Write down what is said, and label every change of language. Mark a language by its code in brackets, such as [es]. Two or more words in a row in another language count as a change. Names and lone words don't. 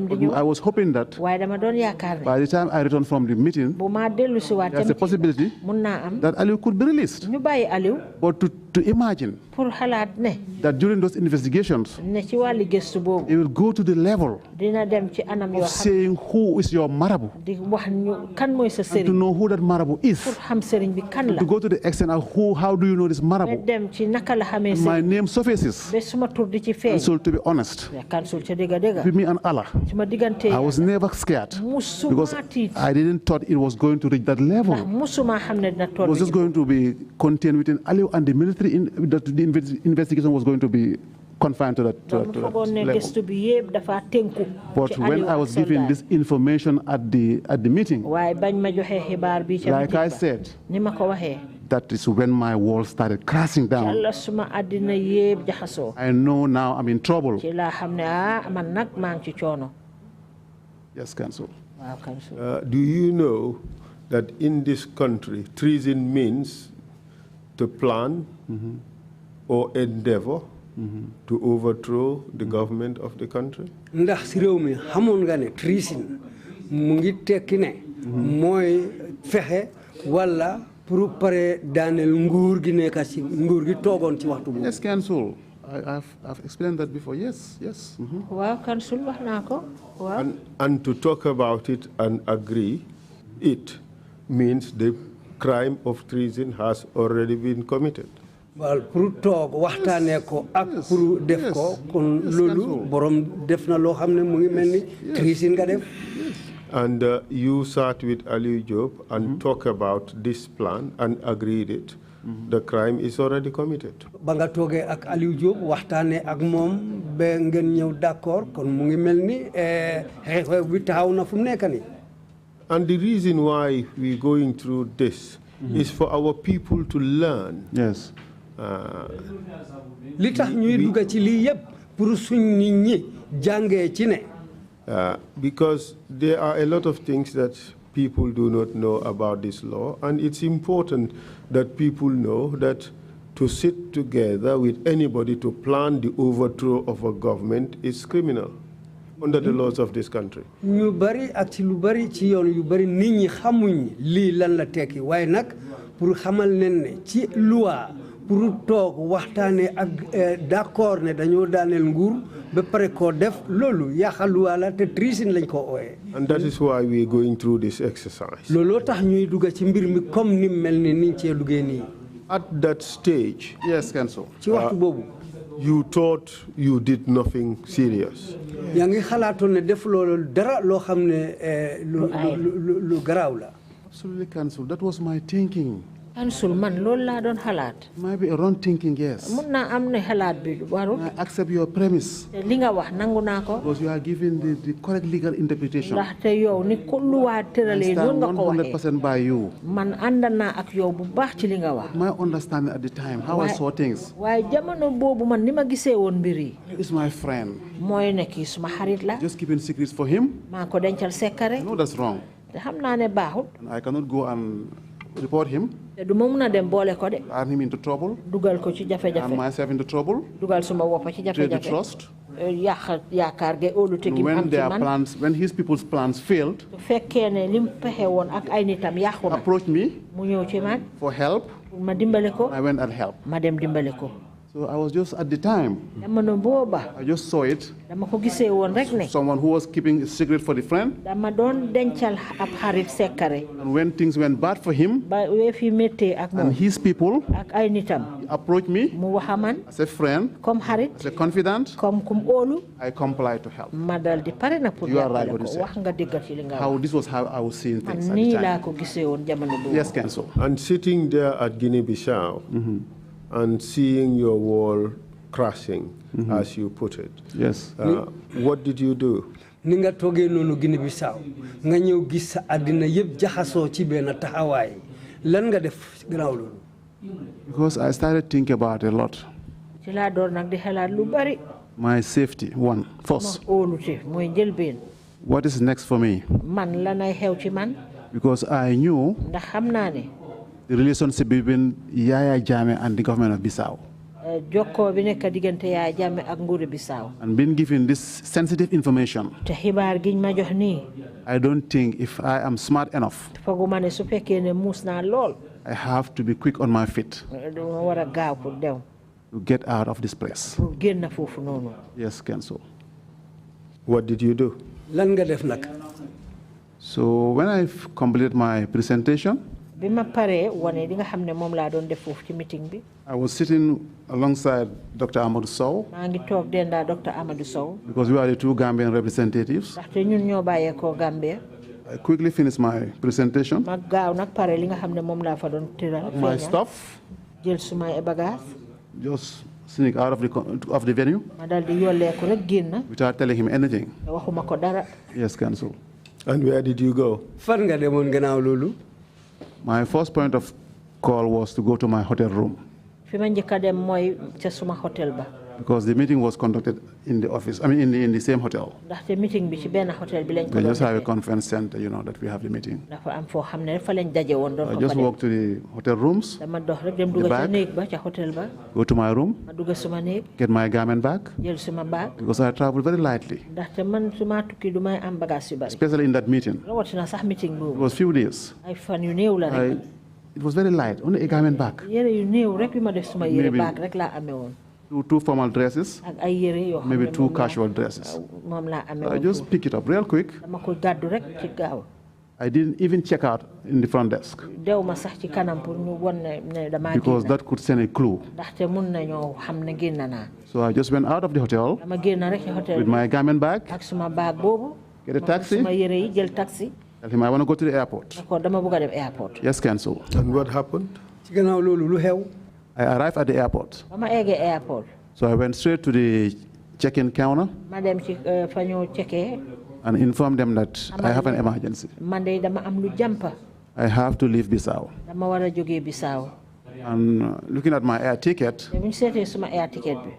[en] I was hoping that [wo] waaye dama doon yaakaar ne [en] by the time I returned from the meeting, [wo] bu ma dellu si waat [en] there's a possibility [wo] mun naa am [en] that Aliou could be released. [wo] ñu bàyyi Aliou [en] But to imagine [wo] pour xalaat ne [en] that during those investigations, [wo] ne ci wàlli gëstu boobu [en] it will go to the level [wo] dina dem ci anam yoo [en] of [wo] xam [en] saying who is your marabout [wo] di wax ñu kan mooy sa [en] and to [wo] sëriñ [en] know who that marabout [wo] pour [en] is. [wo] xam sëriñ bi kan la [en] To go to the extent of how do you know this [wo] nga [en] marabout? [wo] dem ci naka la xamee [en] And my [wo] sëriñ [en] name surfaces. [wo] ba suma tur di ci feeñ [en] And so to be honest, [wo] kansul ca dëgga dëgga [en] with me and Allah, [wo] ci ma diggante [en] I was never scared [wo] musuma [en] because [wo] tiit [en] I didn't thought it was going to reach that [wo] ndax [en] level. [wo] musuma xam ne dina [en] It [wo] toll [en] was just going to be contained within Aliou and the military. The investigation was going to be confined to that [wo] dama fogoon ne [en] level. [wo] gëstu bi yëpp dafa tënku [en] But [wo] ci [en] when [wo] Aliou [en] I [wo] ak [en] was given [wo] soldat. [en] this information at the meeting, [wo] waaye bañ ma joxe xibaar bi ca [en] like [wo] meeting [en] I [wo] ba, [en] said, [wo] ni ma ko waxee [en] that is when my world started crashing down. [wo] yàlla suma àddina yëpp jaxasoo [en] I know now I'm in trouble. [wo] ci laa xam ne man nag maa ngi ci coono [en] Yes, Council. [wo] waaw kansul [en] Do you know that in this country, treason means to plan or endeavor to overthrow the government of the country? [wo] ndax si réew mi xamoon nga ne treason mu ngi tekki ne mooy fexe wala pour pare daaneel nguur gi nekk ci nguur gi toogoon ci waxtu boobu. [en] Yes, Council. I've explained that before. Yes. [wo] waaw kansul wax naa ko waaw [en] And to talk about it and agree, it means the crime of treason has already been committed. [wo] waaw pour toog waxtaanee ko ak pour def ko kon loolu borom def na loo xam ne mu ngi mel ni treason nga def. [en] And you sat with Aliou Job and talk about this plan and agreed it. The crime is already committed. [wo] ba nga toogee ak Aliou Diop waxtaanee ak moom ba ngeen ñëw d'accord kon mu ngi mel ni xeex bi taxaw na fu mu nekk nii. [en] And the reason why we're going through this is for our people to learn. Yes. [wo] li tax ñuy dugg ci lii yëpp pour suñ nit ñi jàngee ci ne. [en] Because there are a lot of things that people do not know about this law, and it's important that people know that to sit together with anybody to plan the overthrow of a government is criminal under the laws of this country. [wo] ñu bari ak ci lu bari ci yoon yu bari nit ñi xamuñ lii lan la tekki waaye nag pour xamal leen ne ci loi pour toog waxtaanee ak d'accord ne dañoo daaneel nguur ba pare koo def loolu yàqal loi la te treason lañ ko ooyee. [en] And that is why we're going through this exercise. [wo] looloo tax ñuy dugg ci mbir mi comme ni mel ni niñ cee duggee nii. [en] At that stage, Yes, Council. [wo] ci waxtu boobu. [en] You thought you did nothing serious. [wo] yaa ngi xalaatoon ne def loolu dara loo xam ne lu garaaw la. [en] Absolutely, Council. That was my thinking. [wo] Council man loolu laa doon xalaat. [en] Maybe a wrong thinking, yes. [wo] mun naa am ne xalaat bi warul. [en] I accept your premise. [wo] te li nga wax nangu naa ko. [en] Because you are giving the correct legal interpretation. [wo] ndaxte yow ni ko lu waa tëralee noonu nga ko waxee. [en] 100% by you. [wo] man ànd naa ak yow bu baax ci li nga wax. [en] My understanding at the time, how I saw things. [wo] waaye jamono boobu man ni ma gisee woon mbir yi. [en] He's my friend. [wo] mooy ne kii suma xarit la. [en] Just keeping secrets for him. [wo] maa ko dencal secret. [en] No, that's wrong. [wo] te xam naa ne baaxut. [en] And I cannot go and report him. [wo] te du ma mun a dem boole ko de. [en] Turn him into trouble. [wo] dugal ko ci jafe-jafe. [en] And myself into trouble. [wo] dugal suma woppa ci jafe-jafe. [en] Trade the trust. [wo] yàq yaakaar ge óolute gi [en] When [wo] am ci [en] their [wo] man. [en] plans, when his people's plans failed, [wo] su fekkee ne lim pexe woon ak ay nitam yàqu na. [en] approached me [wo] mu ñëw ci man. [en] for help. [wo] ma dimbale ko. [en] I went and helped. [wo] ma dem dimbale ko. [en] So I was just at the time, [wo] jamono booba. [en] I just saw it. [wo] dama ko gisee woon rek ne. [en] Someone who was keeping a secret for the friend. [wo] dama doon dencal ab xarit secret. [en] And when things went bad for him, [wo] ba wee fi méttee ak moom. [en] and his people [wo] ak ay nitam. [en] approached me [wo] mu wax a man. [en] as a friend, [wo] comme xarit. [en] as a confidant, [wo] comme kum óolu. [en] I complied to help. [wo] ma dal di pare na pour [en] You are right [wo] jàppale [en] what you [wo] ko [en] said. [wo] wax nga dëggati li nga [en] How [wo] wax. [en] this was how I was seeing [wo] man [en] things at the [wo] nii laa [en] time. [wo] ko gisee woon jamono boobu. [en] Yes, Council. And sitting there at Guinea-Bissau and seeing your wall crashing, as you put it. Yes. What did you do? [wo] ni nga toogee noonu Guinée Bissau nga ñëw gis sa àddina yëpp jaxasoo ci benn taxawaay lan nga def gannaaw loolu. [en] Because I started thinking about a lot. [wo] ci laa door nag di xalaat lu bari. [en] My safety, one, first. [wo] ma óolute mooy njëlbeen. [en] What is next for me? [wo] man lanay xew ci man. [en] Because I knew [wo] ndax xam naa ne. [en] the relationship between Yaya Jammeh and the government of Bissau. [wo] jokkoo bi nekk diggante Yaya Jammeh ak nguuru Bissau. [en] And being given this sensitive information, [wo] te xibaar giñ ma jox nii. [en] I don't think if I am smart enough, [wo] fooguma ne su fekkee ne muus naa lool. [en] I have to be quick on my feet [wo] dama war a gaaw pour dem. [en] to get out of this place. [wo] pour génn foofu noonu. [en] Yes, Council. What did you do? [wo] lan nga def nag. [en] So when I completed my presentation, [wo] bi ma paree wane li nga xam ne moom laa doon def foofu ci meeting bi. [en] I was sitting alongside Dr. Amadou Sow [wo] maa ngi toog dendaa Dr. Amadou Sow. [en] because we are the two Gambian representatives. [wo] ndaxte ñun ñoo bàyyeekoo Gambia. [en] I quickly finished my presentation, [wo] ma gaaw nag pare li nga xam ne moom laa fa doon tëral. [en] my stuff, [wo] jël sumay bagage. [en] just sneak out of the venue [wo] ma dal di yolleeku rek génn. [en] without telling him anything. [wo] te waxuma ko dara. [en] Yes, Council. And where did you go? [wo] fan nga demoon gannaaw loolu. [en] My first point of call was to go to my hotel room [wo] fi ma njëkk a dem mooy ca suma hotel ba. [en] because the meeting was conducted in the office, I mean in the same hotel. [wo] ndaxte meeting bi ci benn hotel bi lañ ko [en] They [wo] doon [en] just have a [wo] defee. [en] conference center, that we have the meeting. [wo] dafa am foo xam ne fa lañ daje woon doon [en] I [wo] ko [en] just [wo] fa dem. [en] walked to the hotel rooms, [wo] dama dox rek dem dugg ca [en] back. [wo] néeg ba ca hotel ba. [en] go to my room, [wo] ma dugg suma néeg. [en] get my garment back [wo] jël suma baag. [en] because I traveled very lightly, [wo] ndaxte man suma tukki du may am bagage yu bari. [en] especially in that meeting. [wo] rawatina sax meeting [en] It [wo] boobu. [en] was few days. [wo] ay fan yu néew la rek. [en] It was very light, only a garment bag, [wo] yére yu néew rek yu ma def suma yére [en] Maybe- [wo] baag rek laa amee woon. [en] two formal dresses, [wo] ak ay yére yoo xam [en] maybe [wo] ne [en] two [wo] moom laa- [en] casual dresses. [wo] moom laa amee [en] I [wo] woon [en] just [wo] foofu. [en] picked it up real quick. [wo] dama ko gàddu rek ci gaaw. [en] I didn't even check out in the front desk [wo] dew ma sax ci kanam pour ñu won ne damaa [en] because [wo] génn. [en] that could send a clue. [wo] ndaxte mun nañoo xam ne génn naa. [en] So I just went out of the hotel [wo] dama génn rek ci hotel [en] with [wo] bi [en] my garment bag, [wo] ak suma baag boobu. [en] get a taxi, [wo] suma yére yi jël taxi. [en] tell him I want to go to the airport. [wo] d'accord dama bëgg a dem airport. [en] Yes, Council. And what happened? [wo] ci gannaaw loolu lu xew. [en] I arrived at the airport. [wo] ba ma eggee airport. [en] So I went straight to the check-in counter [wo] ma dem ci fa ñoo checkee. [en] and informed them that I have an emergency. [wo] man de dama am lu jàmpa. [en] I have to leave Bissau. [wo] dama war a jógee Bissau. [en] And looking at my air ticket, [wo] te bu ñu seetee suma [en] air ticket [wo] bi.